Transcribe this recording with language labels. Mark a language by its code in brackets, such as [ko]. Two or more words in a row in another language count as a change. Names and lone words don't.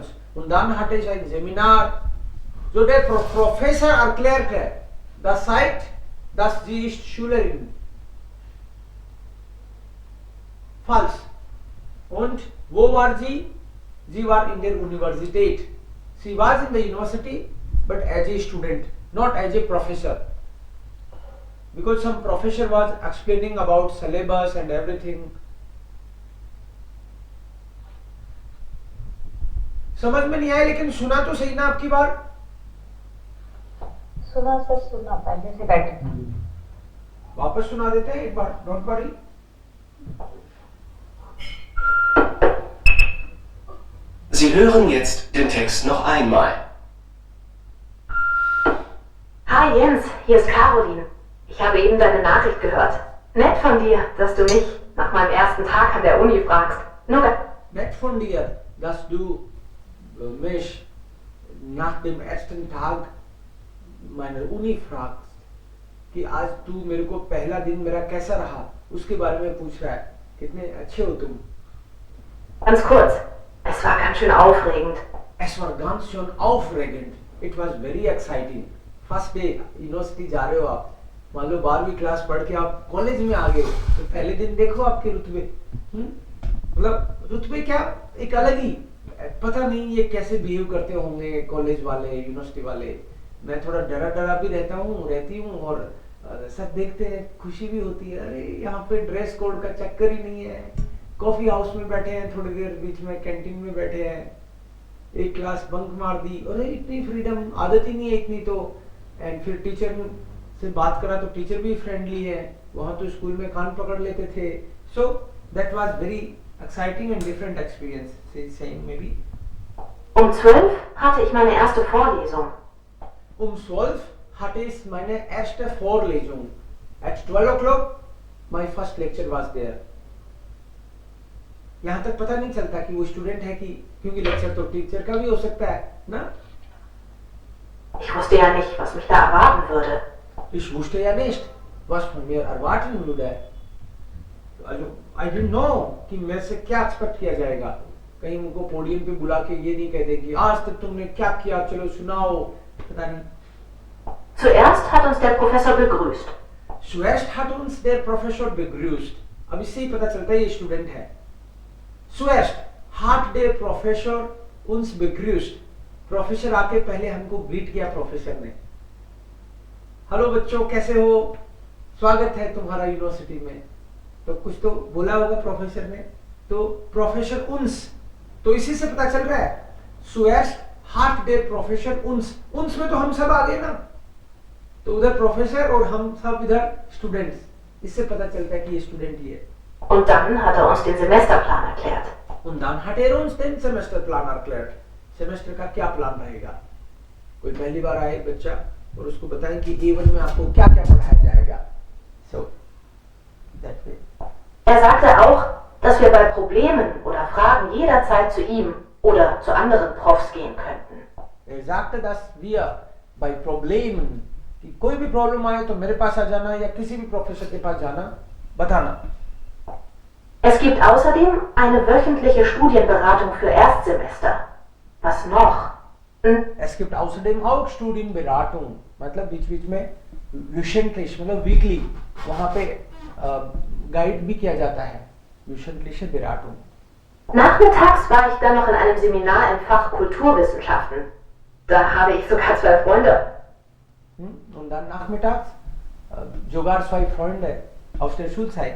[de] Und dann hatte ich ein Seminar, so der Professor erklärte, das zeigt, dass sie ist Schülerin. Falsch. Und wo war sie? Sie war in der Universität. [en] She was in the university, but as a student, not as a professor. Because some professor was explaining about syllabus and everything. [hi] समझ में नहीं आया, लेकिन सुना तो सही ना आपकी बार? सुना सर, सुना पहले से बैठे था। वापस सुना देते हैं एक बार, [en] don't worry. [de] Sie hören jetzt den Text noch einmal. Hi Jens, hier ist Caroline. Ich habe eben deine Nachricht gehört. Nett von dir, dass du mich nach meinem ersten Tag an der Uni fragst. Nett von dir, dass du mich nach dem ersten Tag meiner Uni fragst, [hi] कि आज तू मेरे को पहला दिन मेरा कैसा रहा उसके बारे में पूछ रहा है। कितने अच्छे हो तुम। [de] Ganz kurz, es war ganz schön aufregend. Es war ganz schön aufregend. [en] It was very exciting. First day university [hi] जा रहे हो आप, मान लो 12वीं क्लास पढ़ के आप कॉलेज में आ गए तो पहले दिन देखो आपके रुतबे, मतलब रुतबे क्या, एक अलग ही, पता नहीं ये कैसे बिहेव करते होंगे कॉलेज वाले, यूनिवर्सिटी वाले। मैं थोड़ा डरा डरा भी रहती हूँ और सब देखते हैं, खुशी भी होती है, अरे यहाँ पे [en] dress code [hi] का चक्कर ही नहीं है, [en] coffee house [hi] में बैठे हैं, थोड़ी देर बीच में कैंटीन में बैठे हैं, एक [en] class bunk [hi] मार दी, अरे इतनी फ्रीडम, आदत ही नहीं है इतनी तो। एंड फिर टीचर से बात करा तो टीचर भी फ्रेंडली है, वहां तो स्कूल में कान पकड़ लेते थे। [en] so that was very exciting and different experience, saying maybe. [de] Um 12 hatte ich meine erste Vorlesung. Um 12 hatte ich meine erste Vorlesung. [en] At 12 o'clock my first lecture was there. [hi] यहाँ तक पता नहीं चलता कि वो स्टूडेंट है कि, क्योंकि लेक्चर तो टीचर का भी हो सकता है ना। [de] Ich wusste ja nicht, was mich da erwarten würde. Ich wusste ja nicht, was von mir erwarten würde. [en] I didn't know [hi] कि मेरे से क्या एक्सपेक्ट किया जाएगा। कहीं उनको पोडियम पे बुला के ये नहीं कह दे कि आज तक तुमने क्या किया, चलो सुनाओ, पता नहीं। [de] Zuerst hat uns der Professor begrüßt. Zuerst hat uns der Professor begrüßt. [hi] अब इससे ही पता चलता है ये स्टूडेंट है। [de] Zuerst hat der Professor uns begrüßt. [hi] प्रोफेसर आके पहले हमको ग्रीट किया प्रोफेसर ने। हेलो बच्चों, कैसे हो, स्वागत है तुम्हारा यूनिवर्सिटी में। तो कुछ तो बोला होगा प्रोफेसर ने, तो प्रोफेसर उन्स, तो इसी से पता चल रहा है [de] Zuerst hat der Professor uns, [hi] उन्स में तो हम सब आ गए ना, तो उधर प्रोफेसर और हम सब इधर स्टूडेंट्स, इससे पता चलता है कि ये स्टूडेंट ही है। [de] Und dann hat uns den Semesterplan erklärt. Und dann hat uns den Semesterplan erklärt. [hi] सेमेस्टर का क्या प्लान रहेगा। कोई पहली बार आए बच्चा और उसको बताएं कि A1 में आपको क्या क्या पढ़ाया जाएगा। [en] So that way. [de] Er sagte auch, dass wir bei Problemen oder Fragen jederzeit zu ihm oder zu anderen Profs gehen könnten. Er sagte, dass wir bei Problemen, [hi] कि कोई भी प्रॉब्लम आए तो मेरे पास आ जाना या किसी भी प्रोफेसर के पास जाना, बताना। [de] Es gibt außerdem eine wöchentliche Studienberatung für Erstsemester. Was noch? Es gibt außerdem auch Studienberatung, [hi] मतलब बीच बीच में wöchentlich, मतलब वीकली वहाँ पे गाइड भी किया जाता है, [de] wöchentliche Beratung. Nachmittags war ich dann noch in einem Seminar im Fach Kulturwissenschaften. Da habe ich sogar 2 Freunde. Und dann nachmittags sogar 2 Freunde aus der Schulzeit.